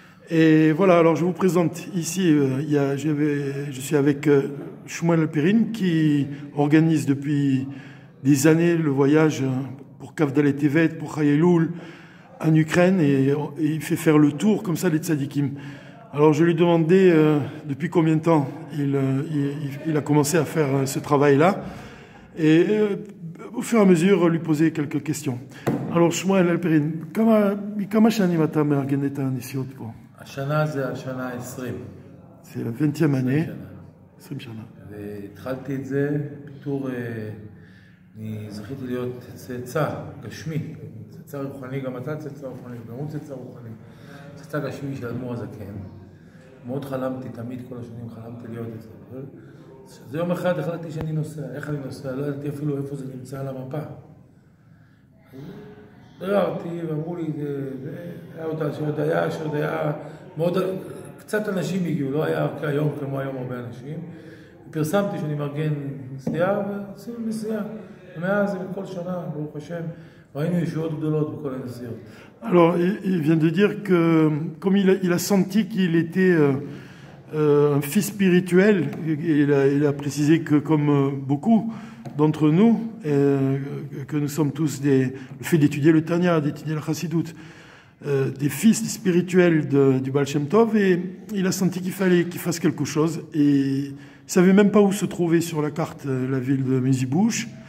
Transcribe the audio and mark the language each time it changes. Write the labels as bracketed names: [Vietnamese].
[French] Et voilà, alors je vous présente ici, je suis avec Shmuel Alperin qui organise depuis des années le voyage pour Kavdalet Tevet, pour Chayeloul en Ukraine et il fait faire le tour comme ça des tzadikim. Alors je lui ai demandé depuis combien de temps il a commencé à faire ce travail-là et au fur et à mesure lui poser quelques questions. [Hebrew] Alors Shmuel Alperin, כמה שנים אתה מארגן את הנסיעות פה? השנה זה השנה 20. [French] C'est la 20e année. [Hebrew] 20 שנה. והתחלתי את זה בתור, אני זכיתי להיות צאצא גשמי, צאצא רוחני, גם אתה צאצא רוחני, גם הוא צאצא רוחני, צאצא גשמי של אדמו"ר הזקן. מאוד חלמתי, תמיד כל השנים חלמתי להיות את זה. אז יום אחד החלטתי שאני נוסע. איך אני נוסע? לא ידעתי אפילו איפה זה נמצא על המפה. דררתי ואמרו לי, שעוד היה מאוד, קצת אנשים הגיעו, לא היה כיום כמו היום הרבה אנשים. פרסמתי שאני מארגן נסיעה ועשינו נסיעה. ומאז כל שנה, ברוך השם, ראינו ישועות גדולות בכל הנסיעות. [French] Alors, il vient de dire que, comme il a senti qu'il était un fils spirituel, il a précisé que, comme beaucoup d'entre nous, que nous sommes tous le fait d'étudier le Tanya, d'étudier la Chassidut, des fils spirituels du Baal Shem Tov, et il a senti qu'il fallait qu'il fasse quelque chose, et il ne savait même pas où se trouvait sur la carte la ville de Mezibouche,